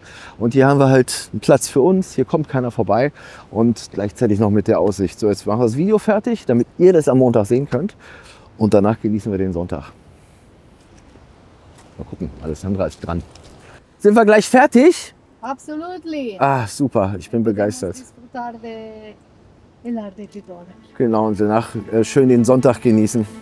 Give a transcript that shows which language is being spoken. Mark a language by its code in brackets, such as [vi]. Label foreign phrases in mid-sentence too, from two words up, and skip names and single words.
[de] Und hier haben wir halt einen Platz für uns. Hier kommt keiner vorbei und gleichzeitig noch mit der Aussicht. So, jetzt machen wir das Video fertig, damit ihr das am Montag sehen könnt. Und danach genießen wir den Sonntag. Mal gucken, Alessandra ist dran. Sind wir gleich fertig? [en] Absolutely. [de] Ah, super, ich bin begeistert. [es] Disfrutar de el ardetidor. [de] Genau, und danach schön den Sonntag genießen.